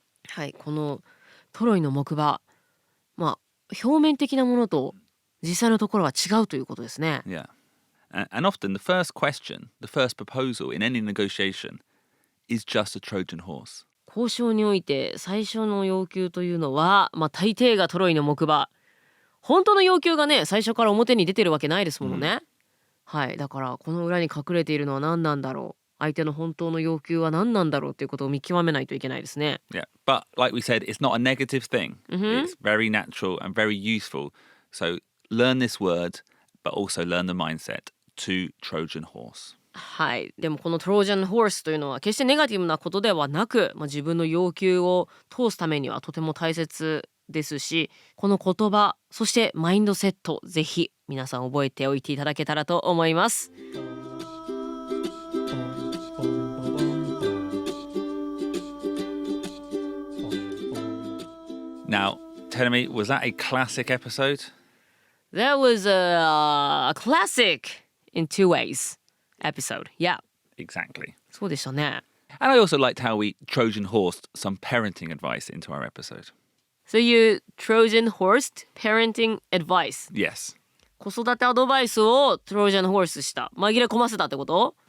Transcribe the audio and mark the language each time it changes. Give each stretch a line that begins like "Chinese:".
Japanese: はい、このトロイの木馬、表面的なものと実際のところは違うということですね。
English: Yeah. And often the first question, the first proposal in any negotiation is just a Trojan horse.
Japanese: 交渉において最初の要求というのは、大抵がトロイの木馬。本当の要求がね、最初から表に出てるわけないですものね。はい、だからこの裏に隠れているのは何なんだろう。相手の本当の要求は何なんだろうということを見極めないといけないですね。
English: Yeah, but like we said, it's not a negative thing. It's very natural and very useful. So learn this word, but also learn the mindset to Trojan horse.
Japanese: はい、でもこの Trojan Horse というのは決してネガティブなことではなく、自分の要求を通すためにはとても大切ですし、この言葉、そしてマインドセット、ぜひ皆さん覚えておいていただけたらと思います。
English: Now, tell me, was that a classic episode? That was a classic in two ways episode. Yeah. Exactly.
Japanese: そうでしたね。
English: And I also liked how we Trojan horsed some parenting advice into our episode. So you Trojan horsed parenting advice. Yes.
Japanese: 子育てアドバイスを Trojan horse した。紛れ込ませたってこと？